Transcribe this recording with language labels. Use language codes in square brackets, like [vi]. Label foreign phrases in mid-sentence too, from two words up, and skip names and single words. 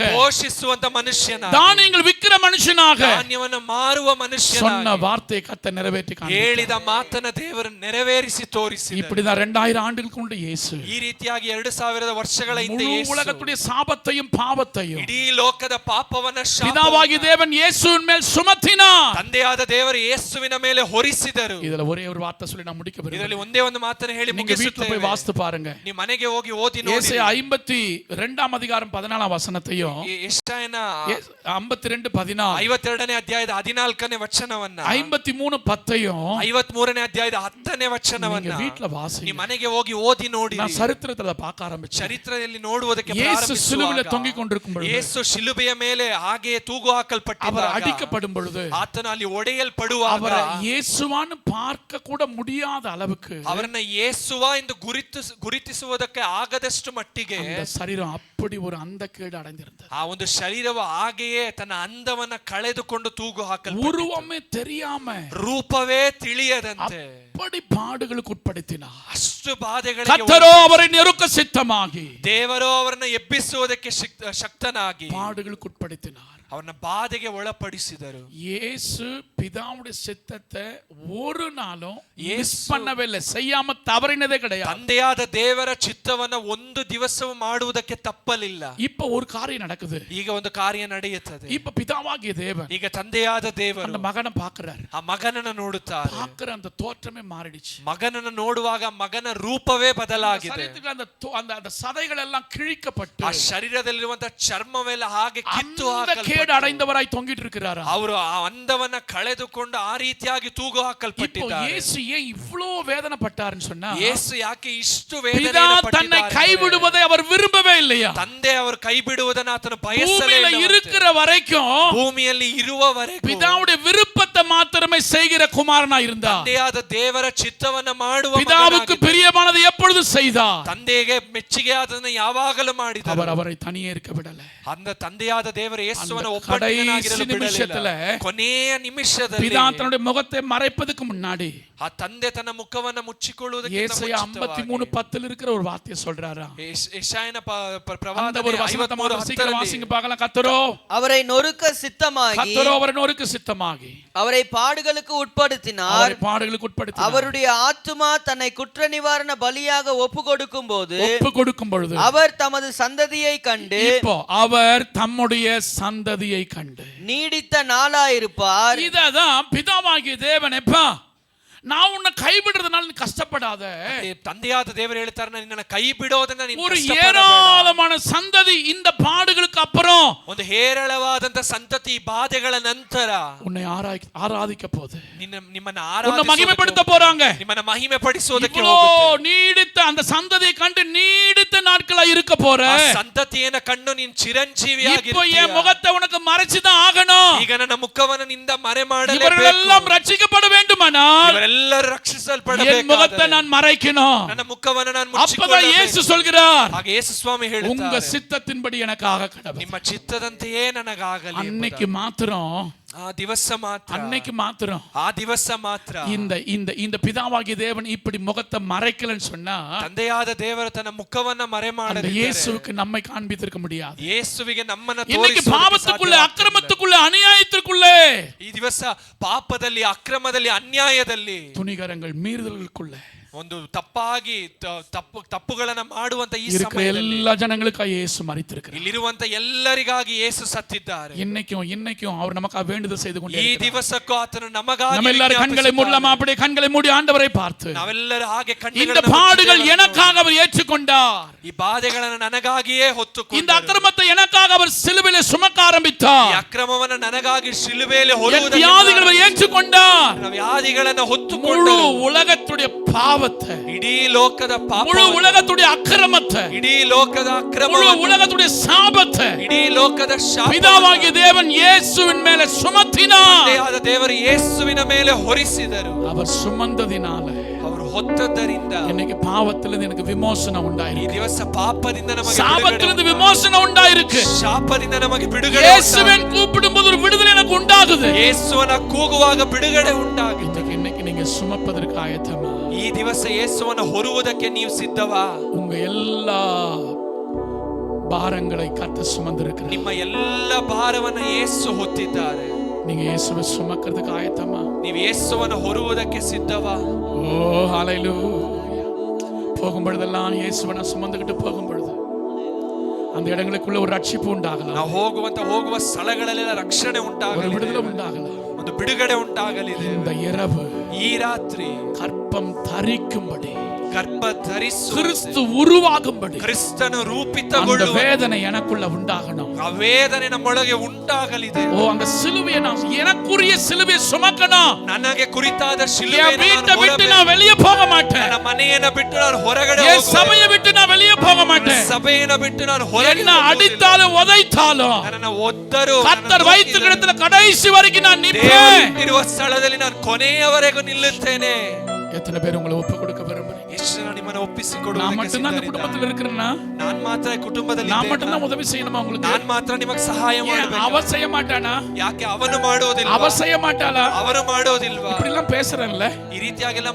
[kn] ಪೋಷಿಸುವಂತ ಮನುಷ್ಯನಾಗಿ, [ta] தானியங்கள் விக்கிற மனுஷனாக, [kn] ಧಾನ್ಯವನ್ನು ಮಾರುವ ಮನುಷ್ಯನಾಗಿ, [ta] சொன்ன வார்த்தையை கர்த்தர் நிறைவேற்றி காண்பித்தார். [kn] ಹೇಳಿದ ಮಾತನ್ನ ದೇವರು ನೆರವೇರಿಸಿ ತೋರಿಸಿದರು. [ta] இப்படிதான் 2000 ஆண்டுகளுக்கு முன்பு இயேசு [kn] ಈ ರೀತಿಯಾಗಿ 2000 ವರ್ಷಗಳ ಹಿಂದೆ [ta] முழு [kn] ಯೇಸು [ta] உலகத்துடைய சாபத்தையும் பாவத்தையும் [kn] ಇಡೀ ಲೋಕದ ಪಾಪವನ್ನ [ta] பிதாவாகிய தேவன் இயேசுவின் மேல் சுமத்தினார். [kn] ತಂದೆಯಾದ ದೇವರು ಯೇಸುವಿನ ಮೇಲೆ ಹೊರಿಸಿದರು. [ta] இதுல ஒரே ஒரு வார்த்தை சொல்லி நான் முடிக்க [kn] ಇದರಲ್ಲಿ [ta] விரும்புகிறேன். [kn] ಒಂದೇ ಒಂದು ಮಾತನ್ನು ಹೇಳಿ [ta] நீங்க வீட்ல [kn] ಮುಗಿಸುತ್ತೇವೆ. [ta] போய் வாசித்து பாருங்க. [kn] ನೀವು ಮನೆಗೆ ಹೋಗಿ ಓದಿ ನೋಡಿ. [ta] ஏசாயா 52ஆம் அதிகாரம் 14ஆம் வசனத்தையும், [kn] ಯೆಶಾಯನ 52:14, 52ನೇ ಅಧ್ಯಾಯದ 14ನೇ ವಚನವನ್ನ, [ta] 53:10யும் [kn] 53ನೇ ಅಧ್ಯಾಯದ 10ನೇ [ta] நீங்க [kn] ವಚನವನ್ನ [ta] வீட்ல வாசிங்க. [kn] ನೀವು ಮನೆಗೆ ಹೋಗಿ ಓದಿ ನೋಡಿ. [ta] நான் சரித்திரத்துல பார்க்க ஆரம்பிச்சேன். [kn] ಚರಿತ್ರೆಯಲ್ಲಿ ನೋಡುವುದಕ್ಕೆ [ta] இயேசு சிலுவையில [kn] ಪ್ರಾರಂಭಿಸುವಾಗ [ta] தொங்கிக் கொண்டிருக்கும் பொழுது, [kn] ಯೇಸು ಶಿಲುಬೆಯ ಮೇಲೆ ಹಾಗೆಯೇ ತೂಗು [ta] அவர் [kn] ಹಾಕಲ್ಪಟ್ಟಿದ್ದಾಗ, [ta] அடிக்கப்படும் பொழுது, [kn] ಆತನು ಅಲ್ಲಿ ಒಡೆಯಲ್ಪಡುವಾಗ, [ta] அவரை இயேசுவான்னு பார்க்க கூட முடியாத அளவுக்கு [kn] ಅವರನ್ನ ಯೇಸುವ ಎಂದು ಗುರುತಿಸುವುದಕ್ಕೆ ಆಗದಷ್ಟು ಮಟ್ಟಿಗೆ [ta] அந்த சரீரம் அப்படி ஒரு அந்தக்கேடு அடைந்திருந்தது. [kn] ಆ ಒಂದು ಶರೀರವು ಹಾಗೆಯೇ ತನ್ನ ಅಂದವನ್ನ ಕಳೆದುಕೊಂಡು ತೂಗು ಹಾಕಲ್ಪಟ್ಟಿತು. [ta] உருவமே தெரியாம, [kn] ರೂಪವೇ ತಿಳಿಯದಂತೆ [ta] அப்படி பாடுகளுக்கு உட்படுத்தினார். [kn] ಅಷ್ಟು ಬಾಧೆಗಳಿಗೆ [ta] கர்த்தரோ அவரை நெருக்க சித்தமாகி, [kn] ದೇವರೋ ಅವರನ್ನ ಎಬ್ಬಿಸುವುದಕ್ಕೆ ಶಕ್ತನಾಗಿ [ta] பாடுகளுக்கு உட்படுத்தினார். [kn] ಅವರನ್ನ ಬಾಧೆಗೆ ಒಳಪಡಿಸಿದರು. [ta] இயேசு பிதாவுடைய சித்தத்தை ஒரு நாளும் மிஸ் பண்ணவே இல்லை, செய்யாம தவறினதே கிடையாது. [kn] ತಂದೆಯಾದ ದೇವರ ಚಿತ್ತವನ್ನ ಒಂದು ದಿವಸವೂ ಮಾಡುವುದಕ್ಕೆ ತಪ್ಪಲಿಲ್ಲ. [ta] இப்ப ஒரு காரியம் நடக்குது. [kn] ಈಗ ಒಂದು ಕಾರ್ಯ ನಡೆಯುತ್ತದೆ. [ta] இப்ப பிதாவாகிய தேவன் [kn] ಈಗ ತಂದೆಯಾದ ದೇವರು [ta] அந்த மகனை பார்க்கிறார். [kn] ಆ ಮಗನನ್ನ ನೋಡುತ್ತಾರೆ. [ta] பார்க்கிற அந்த தோற்றமே மாறிடுச்சு. [kn] ಮಗನನ್ನು ನೋಡುವಾಗ ಮಗನ ರೂಪವೇ ಬದಲಾಗಿದೆ. [ta] சரீரத்துக்கு அந்த சதைகள் எல்லாம் கிழிக்கப்பட்டு, [kn] ಆ ಶರೀರದಲ್ಲಿರುವಂತಹ ಚರ್ಮವೆಲ್ಲ ಹಾಗೆ ಕಿತ್ತು [ta] அந்த கேடு அடைந்தவராய் தொங்கிட்டு இருக்கிறாரா. [kn] ಅವರು ಆ ಅಂದವನ್ನ ಕಳೆದುಕೊಂಡು ಆ ರೀತಿಯಾಗಿ ತೂಗು [ta] இப்போ [kn] ಹಾಕಲ್ಪಟ್ಟಿದ್ದಾರೆ. [ta] இயேசு ஏன் இவ்ளோ வேதனைப்பட்டாருன்னு சொன்னா, [kn] ಯೇಸು ಯಾಕೆ ಇಷ್ಟು [ta] பிதா தன்னை கைவிடுவதை அவர் விரும்பவே இல்லையா. [kn] ತಂದೆ ಅವರು ಕೈ ಬಿಡುವುದನ್ನು ಆತನು [ta] பூமியில [kn] ಬಯಸಲಿಲ್ಲ. [ta] இருக்கிற வரைக்கும் [kn] ಭೂಮಿಯಲ್ಲಿ ಇರುವವರೆಗೂ [ta] பிதாவுடைய விருப்பத்தை மாத்திரமே செய்கிற குமாரனா இருந்தார். [kn] ತಂದೆಯಾದ ದೇವರ ಚಿತ್ತವನ್ನ ಮಾಡುವ [ta] பிதாவுக்கு பிரியமானதை எப்பொழுதும் செய்தார். [kn] ತಂದೆಗೆ ಮೆಚ್ಚುಗೆ ಆದದನ್ನು ಯಾವಾಗಲೂ ಮಾಡಿದರು. [ta] அவர் அவரை தனியே இருக்க விடல. [kn] அந்த ತಂದೆಯಾದ ದೇವರ ಯೇಸುವನ್ನು [ta] கடைசி நிமிஷத்துல [kn] ಕೊನೆಯ ನಿಮಿಷದಲ್ಲಿ [ta] பிதா தன்னுடைய முகத்தை மறைப்பதற்கு முன்னாடி [kn] ಆ ತಂದೆ ತನ್ನ ಮುಖವನ್ನು ಮುಚ್ಚಿಕೊಳ್ಳುವುದಕ್ಕೆ [ta] ஏசாயா 53:10 இருக்கிற ஒரு வார்த்தையை சொல்றாரா. [kn] ಯೆಶಾಯನ [ta] அந்த ஒரு வசனத்தை வாசிக்கிற வாசிங்க பார்க்கலாம். கர்த்தரோ அவரை நொறுக்க சித்தமாகி, கர்த்தரோ அவரை நொறுக்க சித்தமாகி அவரை பாடுகளுக்கு உட்படுத்தினார். அவரை பாடுகளுக்கு உட்படுத்தினார். அவருடைய ஆத்துமா தன்னை குற்ற நிவாரண பலியாக ஒப்பு கொடுக்கும் போது, அவர் தமது சந்ததியை கண்டு, இப்போ அவர் தம்முடைய சந்ததியை கண்டு நீடித்த நாளாயிருப்பார். இததான் பிதாவாகிய தேவன் எப்பா நான் உன்னை கைவிடுறதுனால நீ கஷ்டப்படாத. [kn] ತಂದೆಯಾದ ದೇವರು ಹೇಳ್ತಾರೆ ನಿನ್ನನ್ನು ಕೈ ಬಿಡೋದನ್ನ ನೀನು [ta] ஒரு ஏராளமான சந்ததி இந்த பாடுகளுக்கு அப்புறம் [kn] ಒಂದು ಹೇರಳವಾದಂತ ಸಂತತಿ ಬಾಧೆಗಳ ನಂತರ [ta] உன்னை ஆராதிக்க போகுது. [kn] ನಿಮ್ಮನ್ನ [ta] உன்னை மகிமைப்படுத்த போறாங்க. [kn] ನಿಮ್ಮನ್ನ ಮಹಿಮೆ ಪಡಿಸೋದಕ್ಕೆ [ta] நீடித்த அந்த சந்ததியை கண்டு நீடித்த நாட்களா இருக்க போற. [kn] ಸಂತತಿಯನ್ನು ಕಂಡು ನೀನು ಚಿರಂಜೀವಿಯಾಗಿ [ta] இப்போ என் முகத்தை உனக்கு மறைச்சு தான் ஆகணும். [kn] ಈಗ ನನ್ನ ಮುಖವನ್ನು ನಿಂದ ಮರೆ ಮಾಡಲೇಬೇಕು. [ta] இவரெல்லாம் ரட்சிக்கப்பட வேண்டுமானால் [kn] ಇವರೆಲ್ಲರೂ ರಕ್ಷಿಸಲ್ಪಡಬೇಕು. [ta] என் முகத்தை நான் மறைக்கணும். [kn] ನನ್ನ ಮುಖವನ್ನು ನಾನು ಮುಚ್ಚಿಕೊಳ್ಳಬೇಕು. [ta] அப்பதான் இயேசு சொல்கிறார், [kn] ಹಾಗೆ ಯೇಸು ಸ್ವಾಮಿ ಹೇಳ್ತಾರೆ, [ta] உங்க சித்தத்தின்படி எனக்காக கடவுள். [kn] ನಿಮ್ಮ ಚಿತ್ತದಂತೆಯೇ ನನಗಾಗಲಿ. [ta] அன்னைக்கு மாத்திரம் [kn] ಆ ದಿವಸ ಮಾತ್ರ, [ta] அன்னைக்கு மாத்திரம், [kn] ಆ ದಿವಸ ಮಾತ್ರ [ta] இந்த இந்த இந்த பிதாவாகிய தேவன் இப்படி முகத்தை மறைக்கலன்னு சொன்னா [kn] ತಂದೆಯಾದ ದೇವರು ತನ್ನ ಮುಖವನ್ನ ಮರೆ [ta] அந்த [kn] ಮಾಡದೆ [ta] இயேசுவுக்கு நம்மை காண்பித்திருக்க முடியாது. [kn] ಯೇಸುವಿಗೆ ನಮ್ಮನ್ನ [ta] இன்னைக்கு [kn] ತೋರಿಸೋದಕ್ಕೆ [ta] பாவத்துக்குள்ள, [kn] ಸಾಧ್ಯ [ta] அக்கிரமத்துக்குள்ள, அநியாயத்திற்குள்ள, [kn] ಈ ದಿವಸ ಪಾಪದಲ್ಲಿ, ಅಕ್ರಮದಲ್ಲಿ, ಅನ್ಯಾಯದಲ್ಲಿ, [ta] துணிகரங்கள், மீறுதல்களுக்குள்ள [kn] ಒಂದು ತಪ್ಪಾಗಿ ತಪ್ಪುಗಳನ್ನ ಮಾಡುವಂತ ಈ [ta] இருக்கிற [kn] ಸಮಯದಲ್ಲಿ [ta] எல்லா ஜனங்களுக்காக இயேசு மரித்திருக்கிறார். [kn] ಇಲ್ಲಿರುವಂತ ಎಲ್ಲರಿಗಾಗಿ ಯೇಸು ಸತ್ತಿದ್ದಾರೆ. [ta] இன்னைக்கும் அவர் நமக்காக வேண்டுதல் செய்து கொண்டே [kn] ಈ ದಿವಸಕ್ಕೂ ಆತನು ನಮಗಾಗಿ [ta] நம்ம எல்லாரும் கண்களை மூடலாமா? அப்படியே கண்களை மூடி ஆண்டவரை பார்த்து, [kn] ನಾವೆಲ್ಲರೂ ಹಾಗೆ [ta] இந்த பாடுகள் எனக்காக அவர் ஏற்றுக்கொண்டார், [kn] ಈ ಬಾಧೆಗಳನ್ನು ನನಗಾಗಿಯೇ ಹೊತ್ತುಕೊಂಡು, [ta] இந்த அக்கிரமத்தை எனக்காக அவர் சிலுவையிலே சுமக்க ஆரம்பித்தார், [kn] ಈ ಅಕ್ರಮವನ್ನು ನನಗಾಗಿ ಶಿಲುಬೆಯಲ್ಲಿ ಹೊರುವುದಕ್ಕೆ [ta] வியாதிகளை அவர் ஏற்றுக்கொண்டார், [kn] ವ್ಯಾಧಿಗಳನ್ನು ಹೊತ್ತುಕೊಂಡು [ta] முழு உலகத்துடைய பாவத்தை, [kn] ಇಡೀ ಲೋಕದ ಪಾಪ, [ta] முழு உலகத்துடைய அக்கிரமத்தை, [kn] ಇಡೀ ಲೋಕದ ಅಕ್ರಮ, [ta] முழு உலகத்துடைய சாபத்தை [kn] ಇಡೀ ಲೋಕದ ಶಾಪ [ta] பிதாவாகிய தேவன் இயேசுவின் மேலே சுமத்தினார். [kn] ತಂದೆಯಾದ ದೇವರು ಯೇಸುವಿನ ಮೇಲೆ ಹೊರಿಸಿದರು. [ta] அவர் சுமந்ததினால, [kn] ಅವರು ಹೊತ್ತದ್ದರಿಂದ [ta] இன்னைக்கு பாவத்திலிருந்து எனக்கு விமோசனம் [kn] ಈ [ta] உண்டாயிருக்கு. [kn] ದಿವಸ ಪಾಪದಿಂದ ನಮಗೆ [ta] சாபத்திலிருந்து விமோசனம் உண்டாயிருக்கு. [kn] ಶಾಪದಿಂದ ನಮಗೆ ಬಿಡುಗಡೆ, [ta] இயேசுவின் கூப்பிடும்போது ஒரு விடுதலை எனக்கு உண்டாகுது. [kn] ಯೇಸುವನ ಕೂಗುವಾಗ ಬಿಡುಗಡೆ ಉಂಟಾಗಿದೆ. [ta] இன்னைக்கு நீங்க சுமப்பதற்கு ஆயத்தமா? [kn] ಈ ದಿವಸ ಯೇಸುವನ ಹೊರುವುದಕ್ಕೆ ನೀವು ಸಿದ್ಧವಾ? [ta] உங்க எல்லா பாரங்களை கர்த்தர் சுமந்திருக்கிறார். [kn] ನಿಮ್ಮ ಎಲ್ಲ ಭಾರವನ್ನು ಯೇಸು ಹೊತ್ತಿದ್ದಾರೆ. [ta] நீங்க இயேசுவை சுமக்கிறதுக்கு ஆயத்தமா? [kn] ನೀವು ಯೇಸುವನ ಹೊರುವುದಕ್ಕೆ ಸಿದ್ಧವಾ? [ta] ஓ ஹalleluya. போகும் பொழுதெல்லாம் இயேசுவை நான் சுமந்துக்கிட்டு போகும் பொழுது அந்த இடங்களுக்குள்ள ஒரு ரட்சிப்பு உண்டாகலாம். [kn] ನಾವು ಹೋಗುವ ಸ್ಥಳಗಳಲ್ಲೆಲ್ಲ ರಕ್ಷಣೆ [ta] ஒரு [kn] ಉಂಟಾಗಲಿ, [ta] விடுதலை உண்டாகலாம். [kn] ಒಂದು ಬಿಡುಗಡೆ ಉಂಟಾಗಲಿದೆ. [ta] இந்த இரவு [kn] ಈ ರಾತ್ರಿ [ta] கற்பம் தரிக்கும்படி, [kn] ಗರ್ಭ ಧರಿಸು, [ta] கிறிஸ்து உருவாகும்படி [kn] ಕ್ರಿಸ್ತನು [ta] அந்த [kn] ರೂಪಿತಗೊಳ್ಳುವ [ta] வேதனை எனக்குள்ள உண்டாகணும். [kn] ಆ ವೇದನೆ ನಮ್ಮೊಳಗೆ ಉಂಟಾಗಲಿದೆ. [ta] ஓ அந்த சிலுவையை நான் எனக்குரிய சிலுவையை சுமக்கணும். [kn] ನನಗೆ ಕುರಿತಾದ [ta] என் [kn] ಶಿಲುಬೆಯನ್ನು [ta] வீட்டை [kn] ನಾನು [ta] விட்டு [kn] ಹೊರಬೇಕು. [ta] நான் வெளியே போக மாட்டேன். [kn] ನನ್ನ ಮನೆಯನ್ನು ಬಿಟ್ಟು ನಾನು ಹೊರಗಡೆ [ta] என் [kn] ಹೋಗುವೆ. [ta] சபையை விட்டு நான் வெளியே போக மாட்டேன். [kn] ಸಭೆಯನ್ನು ಬಿಟ್ಟು ನಾನು ಹೊರಗೆ [ta] என்ன அடித்தாலும் உதைத்தாலும் [kn] ನನ್ನನ್ನು ಒದ್ದರು, [ta] கர்த்தர் வைத்த இடத்துல கடைசி வரைக்கும் நான் [kn] ದೇವರು [ta] நிற்பேன். [kn] ಇಟ್ಟಿರುವ ಸ್ಥಳದಲ್ಲಿ ನಾನು ಕೊನೆಯವರೆಗೂ ನಿಲ್ಲುತ್ತೇನೆ. [ta] எத்தனை பேர் உங்களை ஒப்பு கொடுக்க விரும்புறீங்க? [kn] ಎಷ್ಟು ಜನ ನಿಮ್ಮನ್ನು [ta] நான் [kn] ಒಪ್ಪಿಸಿಕೊಡುವುದಕ್ಕೆ [ta] மட்டும்தான் அந்த [kn] ಸಿದ್ಧರಿದ್ದಾರೆ? [ta] குடும்பத்தில் இருக்கிறேன்னா, [kn] ನಾನು ಮಾತ್ರ ಕುಟುಂಬದಲ್ಲಿ [ta] நான் [kn] ಇದ್ದೇನಾ? [ta] மட்டும்தான் உதவி செய்யணுமா உங்களுக்கு? [kn] ನಾನು ಮಾತ್ರ ನಿಮಗೆ ಸಹಾಯ [ta] ஏன் [kn] ಮಾಡಬೇಕು? [ta] அவ செய்ய மாட்டானா? [kn] ಯಾಕೆ ಅವನು ಮಾಡೋದಿಲ್ಲ? [ta] அவ செய்ய மாட்டாளா? [kn] ಅವರು ಮಾಡೋದಿಲ್ವಾ? [ta] இப்படி எல்லாம் பேசுறேன்ல. [kn] ಈ ರೀತಿಯಾಗೆಲ್ಲ